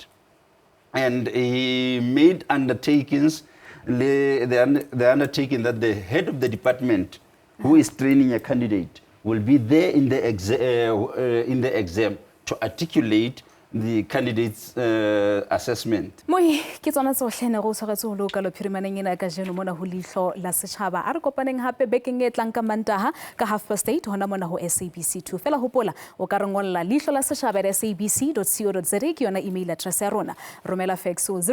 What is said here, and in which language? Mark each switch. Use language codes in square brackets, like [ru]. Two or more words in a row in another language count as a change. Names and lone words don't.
[en] And he made undertakings, the undertaking that the head of the department who is training a candidate will be there in the exam to articulate the candidate's assessment. [st] Moi ke tsona tsohle ne go tshwaretse ho loka lo phirimaneng ena ka jeno mona ho Leihlo la Sechaba a re kopaneng hape bekeng e tlang ka Mantaha ka 8:30 hona mona ho SABC 2 fela hopola o ka re ngolla leihlolasechaba@sabc.co.za ke yona [en] email address [st] ya rona romela fax